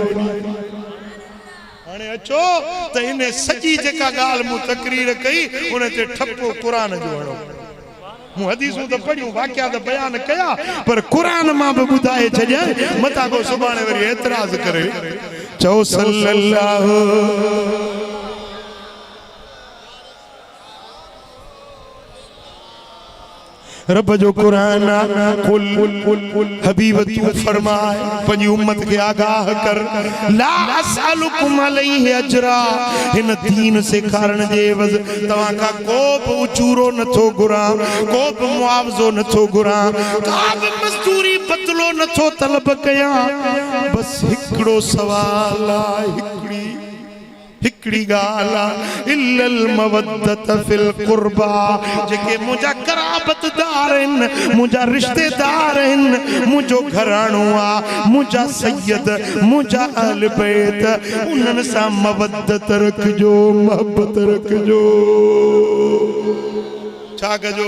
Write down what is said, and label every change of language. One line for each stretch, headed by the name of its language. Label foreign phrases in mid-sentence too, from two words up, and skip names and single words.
Sindhi: हाणे अचो त हिन सॼी जेका ॻाल्हि मूं तकरीर कई उन ते ठपो क़ुरान जो हणो। मूं हदीसूं त पढ़ियूं, वाक़िया त बयान कया, पर क़ुरान मां बि ॿुधाए छॾियां, मथां को सुभाणे वरी एतिराज़ करे चओ सल्लल्लाहु। रब जो कुरान कुल हबीब तू फरमाए पंजी उम्मत के आगाह कर,
Arabic: لا أسألكم عليه أجرا,
Sindhi: हिन दीन सेखारण जे एवज़ तवां का को बि उचूरो नथो घुरां, को बि मुआवज़ो नथो घुरां, का बि मज़दूरी बदलो नथो तलब कयां, बस हिकिड़ो सवाल आहे, हिकड़ी गाला
Arabic: إلا المودة في القربى,
Sindhi: जेके मुंहिंजा कराबतदार आहिनि, मुंहिंजा रिश्तेदार आहिनि, मुंहिंजो घराणो आहे, मुंहिंजा सैयद, मुंहिंजा अहल बैत, उन्हनि सां मवद्दत रखजो, मोहब्बत रखजो। छा कजो?